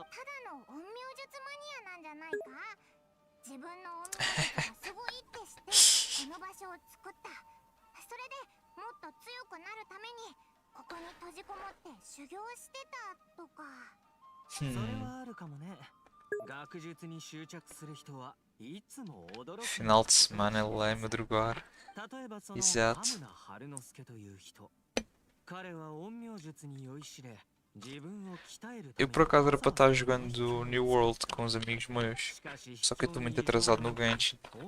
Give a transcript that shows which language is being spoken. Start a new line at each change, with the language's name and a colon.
Japanese: ただの陰陽術マニアなんじゃないか？自分の陰陽術がすごいって知ってこの場所を作った。それでもっと強くなるためにここに閉じこもって修行してたとか。それはあるかもね。学術に執着する人はいつも驚く。
Portuguese: Final de semana ele é madrugar.
Japanese: 例えばその
Portuguese: Exato.
Japanese: カムナ春之助という人。彼は陰陽術に酔いしれ、自分を鍛えるため
Portuguese: Eu por acaso era para estar jogando New World com os amigos meus. Só que eu estou muito atrasado no Genshin.